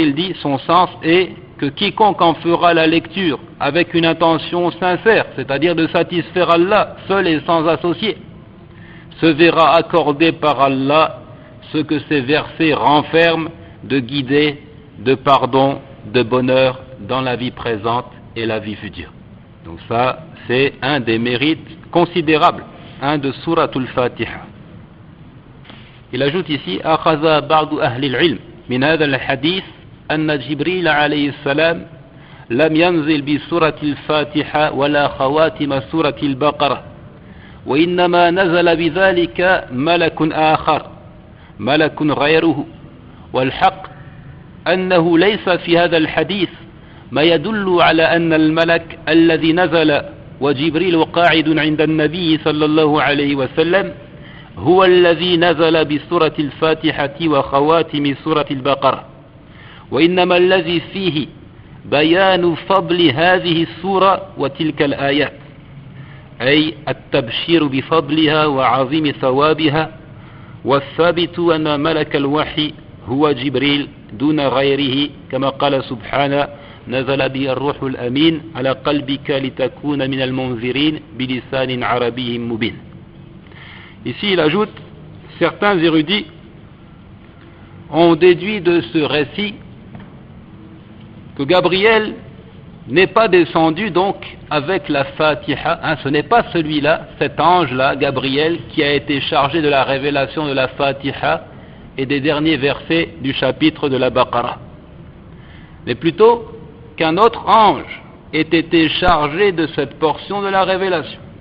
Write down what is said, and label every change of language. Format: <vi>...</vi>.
<fr>Il dit, son sens est que quiconque en fera la lecture avec une intention sincère, c'est-à-dire de satisfaire Allah seul et sans associé, se verra accorder par Allah ce que ces versets renferment de guidée, de pardon, de bonheur dans la vie présente et la vie future. Donc ça, c'est un des mérites considérables de Suratul Fatiha. Il ajoute ici:</fr> <ar>أخذ بعض أهل العلم من هذا الحديث أن جبريل عليه السلام لم ينزل بسورة الفاتحة ولا خواتم سورة البقرة، وإنما نزل بذلك ملك آخر، ملك غيره. والحق أنه ليس في هذا الحديث ما يدل على أن الملك الذي نزل وجبريل قاعد عند النبي صلى الله عليه وسلم هو الذي نزل بسورة الفاتحة وخواتم سورة البقرة وإنما الذي فيه بيان فضل هذه السورة وتلك الآيات أي التبشير بفضلها وعظيم ثوابها والثابت أن ملك الوحي هو جبريل دون غيره كما قال سبحانه نزل به الروح الأمين على قلبك لتكون من المنذرين بلسان عربي مبين.</ar> <fr>Ici il ajoute, certains érudits ont déduit de ce récit que Gabriel n'est pas descendu donc avec la Fatiha, ce n'est pas celui-là, cet ange-là, Gabriel, qui a été chargé de la révélation de la Fatiha et des derniers versets du chapitre de la Baqarah, mais plutôt qu'un autre ange ait été chargé de cette portion de la révélation.</fr>